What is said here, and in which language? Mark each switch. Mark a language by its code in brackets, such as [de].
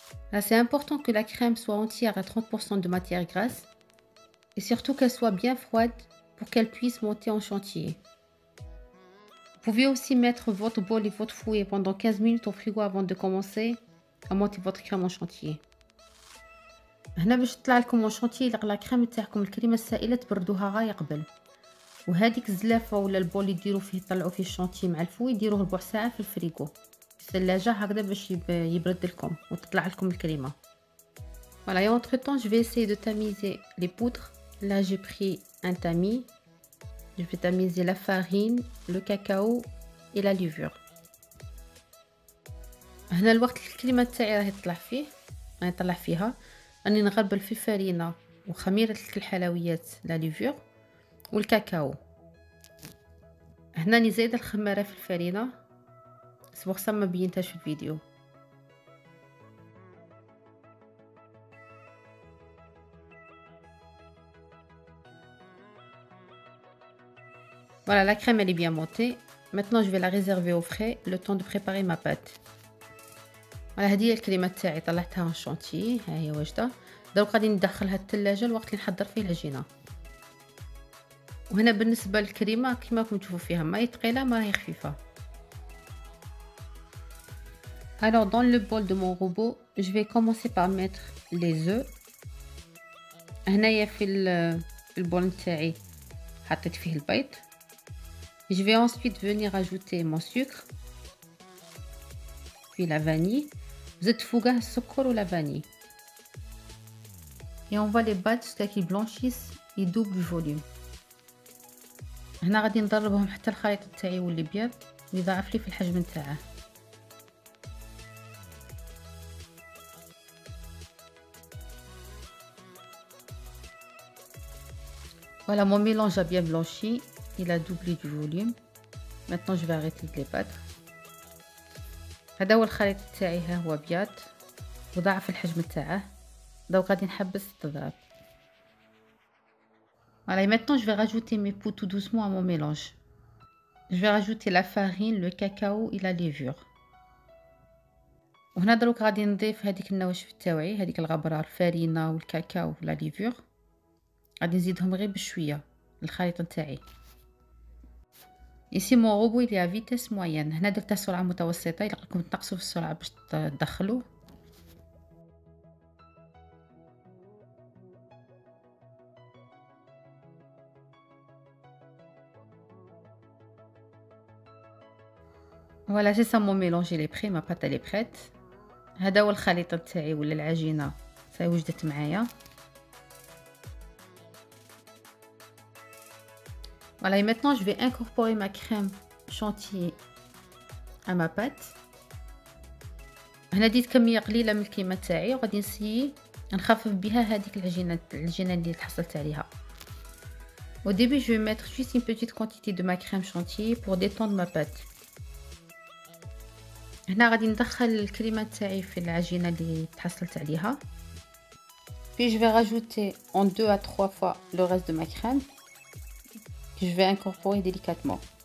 [fr] Là, c'est important que la crème soit entière à 30% de matière grasse et surtout qu'elle soit bien froide pour qu'elle puisse monter en chantier. Vous pouvez aussi mettre votre bol et votre fouet pendant 15 minutes au frigo avant de commencer à monter votre crème en chantier. [ar] هنا باش تطلع لكم اون شونتي لا كريم تاعكم الكريمه السائله تبردوها غايه قبل. وهذيك الزلافه ولا البول اللي ديروا فيه طلعوا فيه الشونتي مع الفوي ديروه ربع ساعه في الفريغو في الثلاجه هكذا باش يبرد لكم وتطلع لكم الكريمه. [fr] Voilà, et entre temps je vais essayer de tamiser les poudres. Là j'ai pris un tamis. Je vais tamiser la farine, le cacao et la levure. [ar] هنا الوقت الكريمه تاعي راهي تطلع فيه، راهي نطلع فيها راني نغربل في الفرينه وخميره الحلويات لا ليفور والكاكاو. هنا راني زايده الخماره في الفرينه سبوغ سا ما بينتهاش في الفيديو. [fr] Voilà, la crème elle est bien montée. Maintenant je vais la réserver au frais le temps de préparer ma pâte. [ar] Voilà, هذه هي الكريمه تاعي طلعتها en شونتي، ها هي واجده. دروك غادي ندخلها الثلاجه الوقت اللي نحضر فيه العجينه. وهنا بالنسبه للكريمه كيما راكم تشوفوا فيها ماهي ثقيله ماهي خفيفه. [fr] Alors dans le bol de mon robot je vais commencer par mettre les œufs. [ar] هنايا في البول نتاعي حطيت فيه البيض. [fr] Je vais ensuite venir ajouter mon sucre puis la vanille. [ar] زدت فوقها السكر ولا vanille. [fr] Et on va les battre jusqu'à qu'ils blanchissent et doublent du volume. [ar] هنا غادي نضربهم حتى الخليط تاعي يولي بيض ويضاعف لي في الحجم نتاعه. [fr] Voilà, mon mélange a bien blanchi, il a doublé du volume. Maintenant je vais arrêter de les battre. [ar] هذا هو الخليط تاعي، ها هو بيض وضاعف الحجم تاعه. دونك غادي نحبس التضرب. [fr] Voilà, et maintenant je vais rajouter mes poux tout doucement à mon mélange. Je vais rajouter la farine, le cacao et la levure. [ar] وهنا دروك غادي نضيف هذيك النواشف تاوعي، هذيك الغبره الفارينه والكاكاو ولا ليفور. غادي نزيدهم غير بشويه الخليط نتاعي. [fr] Ici mon robot il est à vitesse moyenne. [ar] هنا درتها سرعه متوسطه، يلقاكم تنقصوا في السرعه باش تدخلوا. [fr] Voilà, c'est ça mon mélange, il est prêt, ma pâte elle est prête. [ar] هذا هو الخليط تاعي ولا العجينه صاي وجدت معايا. [fr] Voilà, et maintenant je vais incorporer ma crème chantilly à ma pâte. [ar] هنا ديت كميه قليله من الكريمه تاعي وغادي نسيي نخفف بها هذيك العجينه اللي تحصلت عليها. [fr] Au début je vais mettre juste une petite quantité de ma crème chantilly pour détendre ma pâte. [ar] هنا غادي ندخل الكريمه تاعي في العجينه اللي تحصلت عليها. [fr] Puis je vais rajouter en 2 à 3 fois le reste de ma crème que je vais incorporer délicatement.